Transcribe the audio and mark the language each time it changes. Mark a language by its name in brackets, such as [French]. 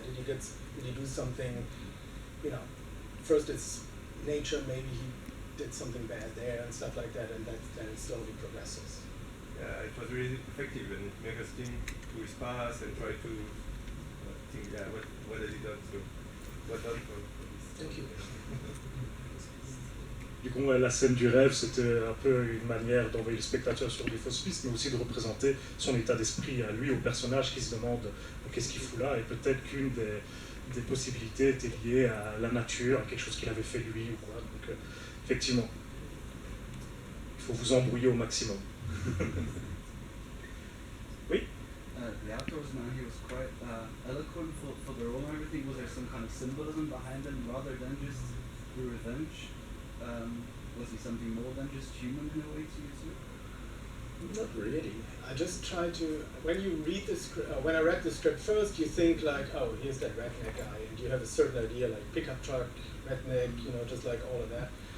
[English] Did he do something, you know, first it's nature, maybe he did something bad there and stuff like that, and then it slowly progresses. Yeah, it was really effective, and it made us think to his past and try to think, yeah, what has he done? So, what done for this? Thank you. [French] Du coup, la scène du rêve, c'était un peu une manière d'envoyer le spectateur sur des fausses pistes, mais aussi de représenter son état d'esprit à lui, au personnage qui se demande qu'est-ce qu'il fout là, et peut-être qu'une des possibilités était liée à la nature, à quelque chose qu'il avait fait lui ou quoi. Donc, effectivement, il faut vous embrouiller au maximum. Oui. [English] The outdoors man, he was quite eloquent for the role and everything. Was there some kind of symbolism behind him rather than just the revenge? Was he something more than just human in a way to you too? Not really. I just try to, when you read the script, when I read the script first, you think like, oh, here's that redneck guy, and you have a certain idea, like pickup truck, redneck, you know, just like all of that.